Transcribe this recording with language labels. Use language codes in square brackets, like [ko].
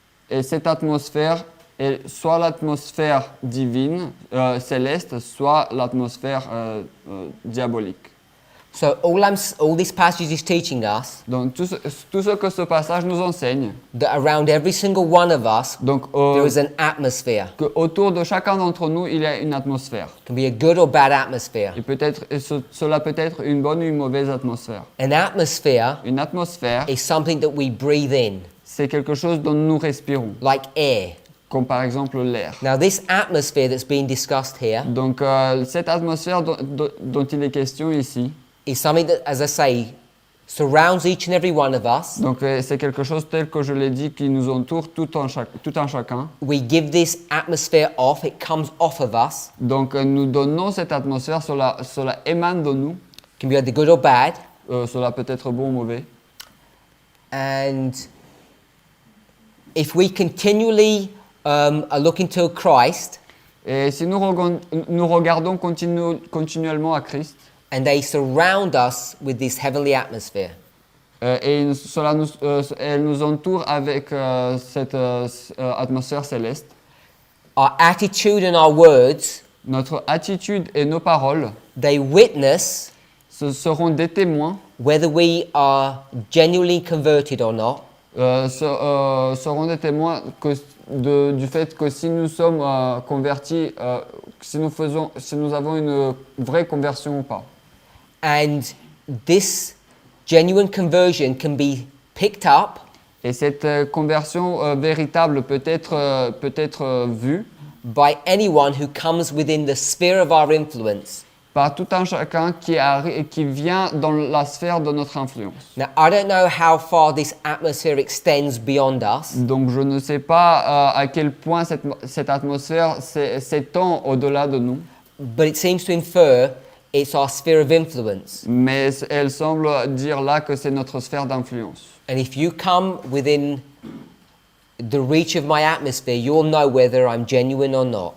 [fr] Et cette atmosphère est soit l'atmosphère divine, céleste, soit l'atmosphère diabolique. [en] So all this passage is teaching us [fr] Donc tout ce que ce passage nous enseigne, [en] that around every single one of us [fr] donc, [en] there is an atmosphere. [fr] Que autour de chacun d'entre nous, il y a une atmosphère. [en] It can be a good or bad atmosphere. [fr] Et cela peut être une bonne ou une mauvaise atmosphère. [en] An atmosphere [fr] Une atmosphère, [en] is something that we breathe in, [fr] c'est quelque chose dont nous respirons, [en] like air. [fr] comme par exemple l'air. [en] Now this atmosphere that's being discussed here [fr] Donc cette atmosphère dont il est question ici, [en] is something that, as I say, surrounds each and every one of us. [fr] Donc c'est quelque chose tel que je l'ai dit qui nous entoure tout en chacun. [en] We give this atmosphere off, it comes off of us. [fr] Donc nous donnons cette atmosphère, cela émane de nous. [en] It can be either good or bad. [fr] Cela peut être bon ou mauvais. [en] And if we continually are looking to Christ, [fr] Et si nous regardons continuellement à Christ, [en] and they surround us with this heavenly atmosphere, [fr] et elle nous entoure avec cette atmosphère céleste, [en] our attitude and our words, [fr] notre attitude et nos paroles [en] they witness [fr] seront des témoins, [en] whether we are genuinely converted or not. [fr] seront des témoins du fait que si nous sommes convertis, si nous avons une vraie conversion ou pas. [en] And this genuine conversion can be picked up [fr] Et cette conversion véritable peut être vue [en] by anyone who comes within the sphere of our influence. [fr] par tout un chacun qui vient dans la sphère de notre influence. [en] Now, I don't know how far this atmosphere extends beyond us, [fr] Donc je ne sais pas à quel point cette atmosphère s'étend au-delà de nous, [en] but it seems to infer it's our sphere of influence. [fr] mais elle semble dire là que c'est notre sphère d'influence. [en] And if you come within the reach of my atmosphere, you'll know whether I'm genuine or not.